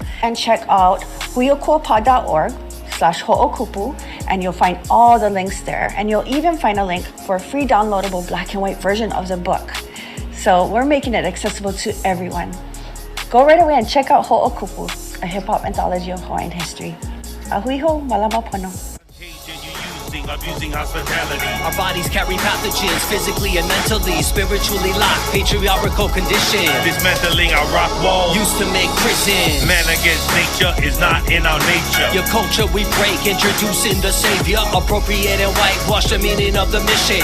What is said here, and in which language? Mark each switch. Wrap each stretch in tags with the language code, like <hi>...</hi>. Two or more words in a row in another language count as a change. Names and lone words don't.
<en>And check out huiokuapa.org/ho'okupu, and you'll find all the links there. And you'll even find a link for a free downloadable black and white version of the book. So we're making it accessible to everyone. Go right away and check out Ho'okupu, a hip-hop anthology of Hawaiian history.</en> <haw>Ahuiho, malama pono.</haw> <en>Abusing hospitality. Our bodies carry pathogens, physically and mentally, spiritually locked, patriarchal condition. Dismantling our rock walls. Used to make prisons. Man against nature is not in our nature. Your culture we break, introducing the savior. Appropriate and whitewash the meaning of the mission.</en>